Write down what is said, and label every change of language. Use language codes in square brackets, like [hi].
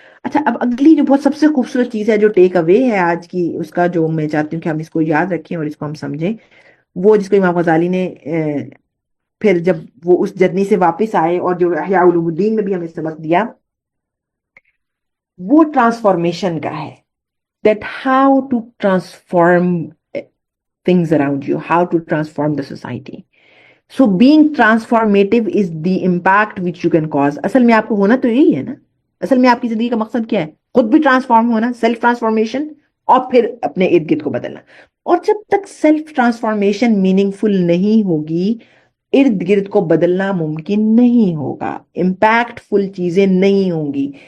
[ur] اچھا، اب اگلی جو بہت سب سے خوبصورت چیز ہے، جو ٹیک اوے ہے آج کی اس کا، جو میں چاہتی ہوں کہ ہم اس کو یاد رکھیں اور اس کو ہم سمجھیں، وہ جس کو امام غزالی نے پھر جب وہ اس جرنی سے واپس آئے اور جو احیاء علوم الدین میں بھی ہمیں سبق دیا وہ ٹرانسفارمیشن کا ہے. [en] That how to transform things around you, how to transform the society. So being transformative is the impact which you can cause. [ur] اصل میں آپ کو ہونا تو یہی ہے نا. اصل میں آپ کی زندگی کا مقصد کیا ہے؟ خود بھی ٹرانسفارم ہونا، سیلف ٹرانسفارمیشن، اور پھر اپنے ارد گرد کو بدلنا. اور جب تک سیلف ٹرانسفارمیشن میننگ فل نہیں ہوگی، ارد گرد کو بدلنا ممکن نہیں ہوگا، امپیکٹ فل چیزیں نہیں ہوں گی.